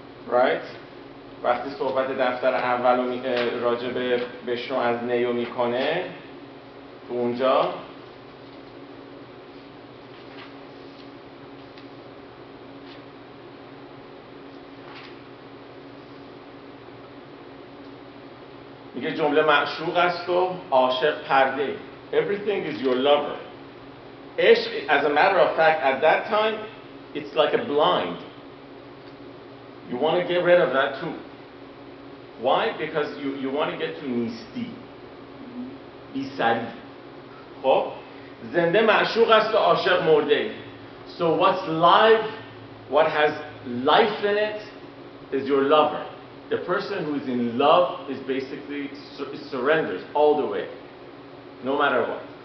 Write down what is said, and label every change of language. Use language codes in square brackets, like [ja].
[fa] right؟ وقتی صحبت دفتر اول رو راجع به بشنو از نیو میکنه تو اونجا میگه جمله معشوق است و عاشق پرده. [en] Everything is your lover. عشق, as a matter of fact, at that time, it's like a blind. You want to get rid of that too. Why? Because you want to get to نیستی. [fa] بی‌سری. خب زنده معشوق است و عاشق مرده. [en] So what's live, what has life in it, is your lover. The person who is in love is basically surrenders all the way, no matter what.